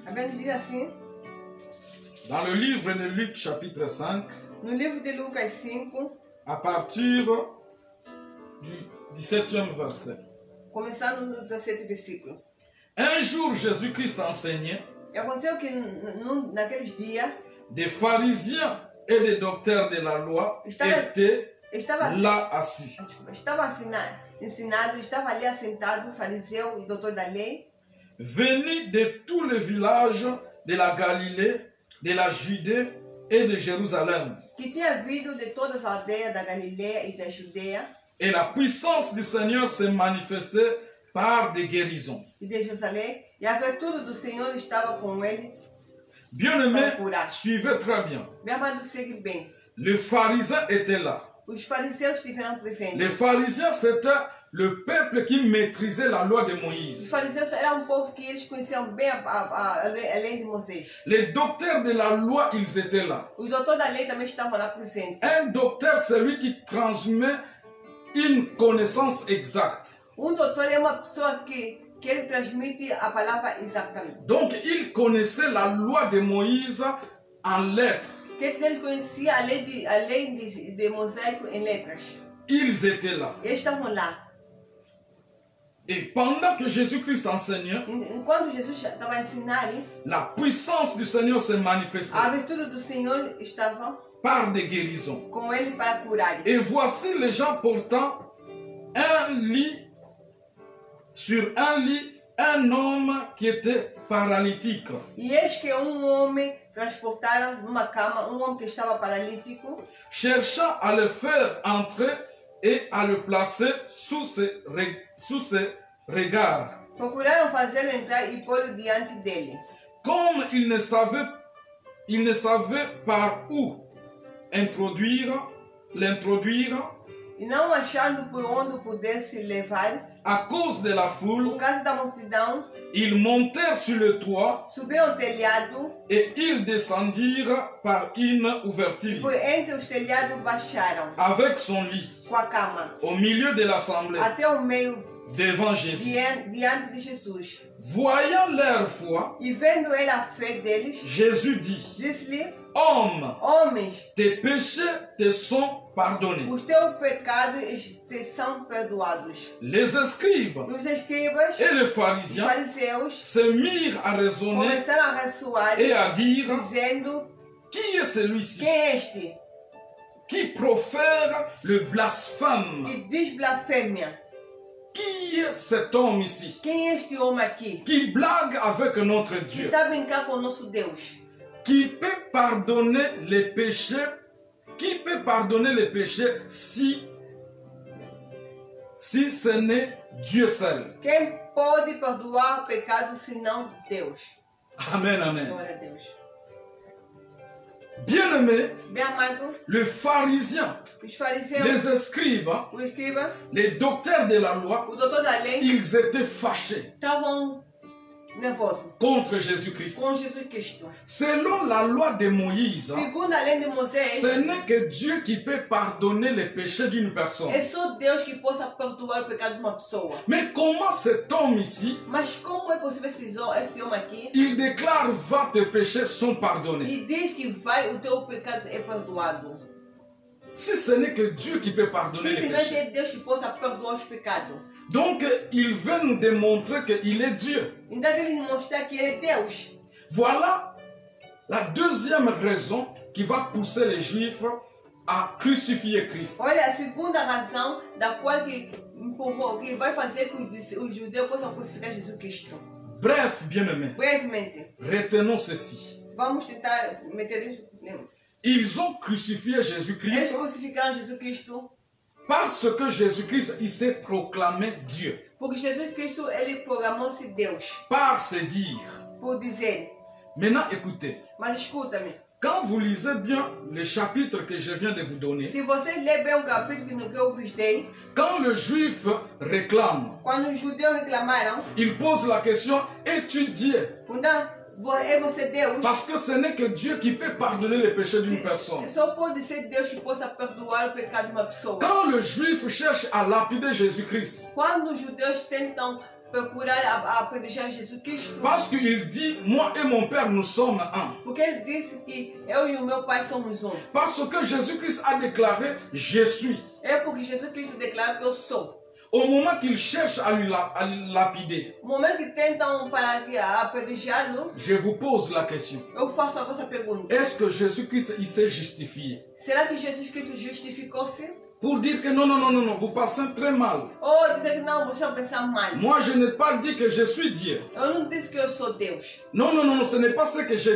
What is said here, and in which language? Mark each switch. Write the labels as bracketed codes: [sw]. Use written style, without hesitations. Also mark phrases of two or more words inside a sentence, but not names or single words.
[pt] A Bíblia diz assim, [fr] dans le livre de Luc chapitre 5, [pt] no livro de Lucas 5, [fr] à partir du 17e verset. [pt] começando no 17 versículo. [fr] Un jour, Jésus-Christ enseignait, [pt] E aconteceu que naqueles dias, [fr] des pharisiens et des docteurs de la loi étaient [pt] estava [fr] là assis. [pt] ensinado, estava ali assentado, fariseu e doutor da lei, [fr] Venus de tous les villages de la Galilée, de la Judée et de Jérusalem. [pt] que tinha vindo de todas as aldeias da Galileia e da Judeia, [fr] Et la puissance du Seigneur s'est manifestée par des guérisons. [pt] e de Jerusalém, e a virtude do Senhor estava com ele. [fr] Bien-aimés, suivez très bien. [pt] Meu amado, segue bem. [fr] Les pharisiens étaient là. [pt] Os fariseus estiveram presentes. [fr] Les pharisiens, c'était le peuple qui maîtrisait la loi de [pt] Os [fr] Moïse. [pt] fariseus eram um povo que eles conheciam bem a lei de Moisés. [fr] Les docteurs de la loi, ils étaient là. [pt] Os doutores da lei também estavam lá presentes. [fr] Un docteur, c'est lui qui transmet une connaissance exacte. [pt] Doutor é uma pessoa que ele transmite a palavra exatamente. [fr] Donc, il connaissait la loi de Moïse en lettres. [pt] Quer dizer, ele conhecia a lei de Moisés em letras. [fr] Ils étaient là. [pt] Eles estavam lá. [fr] Et pendant que Jésus-Christ enseignait, [pt] Enquanto Jesus estava a ensinar, [fr] la puissance du Seigneur s'est manifestée [pt] a virtude do Senhor estava [fr] par des guérisons. [pt] com ele para curar. [fr] Et voici les gens portant un lit, sur un lit, un homme qui était paralytique. [pt] E eis que homem transportara numa cama homem que estava paralítico, [fr] Cherchant à le faire entrer et à le placer sous ses regards. [pt] procuraram fazê-lo entrar e pô-lo diante dele. [fr] Comme il ne savait par où l'introduire, [pt] E não achando por onde pudesse levar, [fr] à cause de la [pt] por [fr] foule, [pt] causa da multidão, [fr] ils montèrent sur le toit [pt] subiram ao telhado [fr] et ils descendirent par une [pt] e [fr] ouverture [pt] por entre os telhados baixaram [fr] avec son lit [pt] com a cama [fr] au milieu de l'assemblée [pt] até o meio [fr] devant Jésus. [pt] diante de Jesus. [fr] Voyant leur foi, [pt] E vendo ele a fé deles, [fr] Jésus dit: [pt] disse-lhe: [fr] Homme, [pt] Homens, [fr] tes péchés te sont pardonnés. [pt] os teus pecados te são perdoados. [fr] Les escribes [pt] Os escribas [fr] et les [pt] e [fr] pharisiens [pt] fariseus [fr] se mirent à raisonner [pt] começaram a ressoar, [fr] et à dire: [pt] dizendo: [fr] Qui est celui-ci [pt] Quem é este [fr] qui profère le blasphème? [pt] que diz blasfêmia? [fr] Qui est cet homme ici [pt] Quem é este homem aqui [fr] qui blague avec notre [pt] que [fr] Dieu, [pt] está a brincar com o nosso Deus? [fr] qui peut pardonner les péchés, si ce n'est Dieu seul? [pt] Quem pode perdoar o pecado senão Deus? [fr] Amen, amen. [pt] Glória a Deus. [fr] Bien-aimés, [pt] Bem amado, [fr] les pharisiens, [pt] os fariseus, [fr] les escribes, [pt] o escriba, [fr] les docteurs de la loi, [pt] o doutor da lei, [fr] ils étaient fâchés [pt] estavam nervosos [fr] contre Jésus-Christ. [pt] com Jesus Cristo. [fr] Selon la loi de Moïse, [pt] Segundo a lei de Moisés, [fr] ce n'est que Dieu qui peut pardonner les péchés d'une personne. [pt] é só Deus que possa perdoar o pecado de uma pessoa. [fr] Mais comment cet homme ici, [pt] Mas como é possível esse homem aqui [fr] il déclare: Va, tes péchés sont pardonnés. [pt] e diz que vai, o teu pecado é perdoado? [fr] Si ce n'est que Dieu qui peut pardonner les [pt] Simplesmente [fr] péchés. [pt] é Deus que possa perdoar os pecados. [fr] Donc, il veut nous démontrer qu'il est Dieu. [pt] Então ele mostrar que ele é Deus. [fr] Voilà la deuxième raison qui va pousser les Juifs à crucifier Christ. [pt] Olha, a segunda razão da qual que vai fazer que os judeus possam crucificar Jesus Cristo. [fr] Bref, bien-aimés, [pt] Brevemente, [fr] retenons ceci. [pt] vamos tentar meter isso. [fr] Ils ont crucifié [pt] Eles [fr] Jésus-Christ [pt] crucificaram Jesus Cristo [fr] parce que Jésus-Christ, il s'est proclamé Dieu. [pt] porque Jesus Cristo ele programou-se Deus [fr] Par se dire. [pt] por dizer. [fr] Maintenant, écoutez. [pt] Mas escuta-me, [fr] Quand vous lisez bien le chapitre que je viens de vous donner, [pt] se você ler bem o capítulo que eu vos dei, [fr] quand le juif réclame, [pt] quando os judeus reclamaram, [fr] il pose la question: Es-tu Dieu? [pt] então, é você Deus? [fr] Parce que ce n'est que Dieu qui peut pardonner les péchés d'une personne. [pt] Só pode ser Deus que possa perdoar o pecado de uma pessoa. [fr] Quand le juif cherche à lapider Jésus-Christ, [pt] Quando os judeus tentam procurar apedrejar Jesus Cristo, [fr] parce qu'il dit: Moi et mon Père, nous sommes un. [pt] porque ele disse que eu e o meu pai somos um. [fr] Parce que Jésus-Christ a déclaré: Je suis. [pt] É porque Jesus Cristo declara que eu sou. [fr] Au moment qu'il cherche à lui lapider, [pt] No momento que tentam para apedrejá-lo, [fr] je vous pose la question: [pt] eu faço a vossa pergunta. [fr] est-ce que Jésus-Christ il s'est justifié? [pt] Será que Jesus Cristo justificou-se? [fr] Pour dire que non, vous passez très mal. [pt] Ou dizer que não, você pensa mal? [fr] Moi, je n'ai pas dit que je suis Dieu. [pt] Eu não disse que eu sou Deus. [fr] Non, ce n'est pas ce que j'ai